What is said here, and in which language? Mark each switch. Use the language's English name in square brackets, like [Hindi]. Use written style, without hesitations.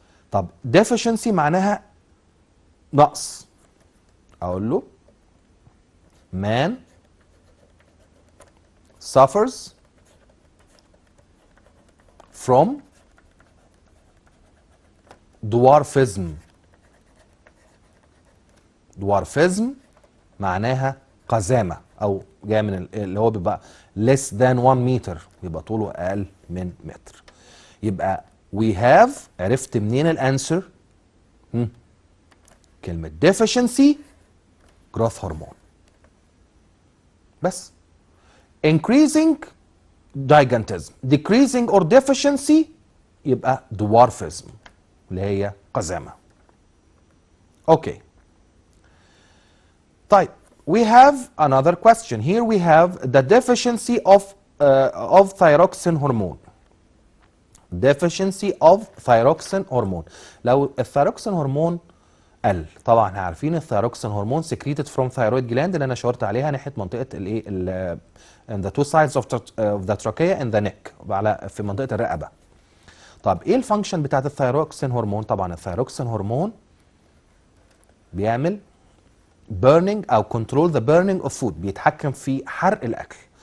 [English] طب deficiency [Arabic] معناها نقص، اقول له [English] man suffers from dwarfism. [Arabic] dwarfism معناها قزامة، او جاي من اللي هو بيبقى [English] less than 1 meter، [Arabic] يبقى طوله اقل من متر. يبقى we have، عرفت منين الانسر؟ كلمة deficiency growth hormone بس. [English] increasing gigantism، decreasing or deficiency يبقى dwarfism [Arabic] اللي هي قزامة. اوكي طيب [English] we have another question here. we have the deficiency of thyroxine hormone. deficiency of thyroxine hormone. [Arabic] لو الثيروكسين هرمون قل، طبعا احنا عارفين الثيروكسين هرمون [English] secreted from thyroid gland [Arabic] اللي انا شاورت عليها ناحيه منطقه الايه [English] in the two sides of the trachea and the neck، [Arabic] على في منطقه الرقبه. طب ايه الفانكشن بتاعت الثيروكسين هرمون؟ طبعا الثيروكسين هرمون بيعمل burning او [English] control the burning of food، [Arabic] بيتحكم في حرق الاكل.